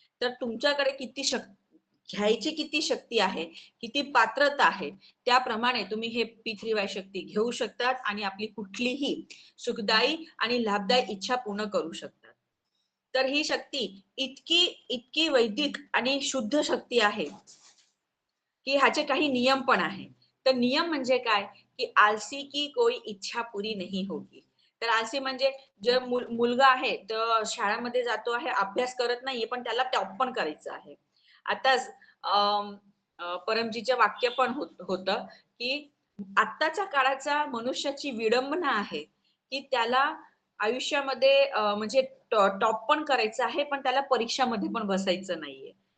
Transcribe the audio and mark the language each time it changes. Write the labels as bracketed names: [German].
[Marathi] तर तुमच्याकडे किती घ्यायची किती शक्ती आहे, किती पात्रता आहे, त्याप्रमाणे तुम्ही हे P3Y शक्ती घेऊ शकतात आणि आपली कुठलीही सुखदायी आणि लाभदायी इच्छा पूर्ण करू शकतात. तर ही शक्ती इतकी इतकी वैदिक आणि शुद्ध शक्ती आहे की ह्याचे काही नियम पण आहे. तर नियम म्हणजे काय, [Hindi] की आलसी की कोई इच्छा पुरी नहीं होगी. [Marathi] तर आलसी म्हणजे जे मुलगा आहे तर शाळेमध्ये जातो आहे, अभ्यास करत नाहीये, पण त्याला टॉप पण करायचं आहे. आताच परमजीचं वाक्य पण होतं की आत्ताच्या काळाचा मनुष्याची विडंबना आहे की त्याला आयुष्यामध्ये म्हणजे टॉप पण करायचं आहे, पण त्याला परीक्षामध्ये पण बसायचं नाहीये.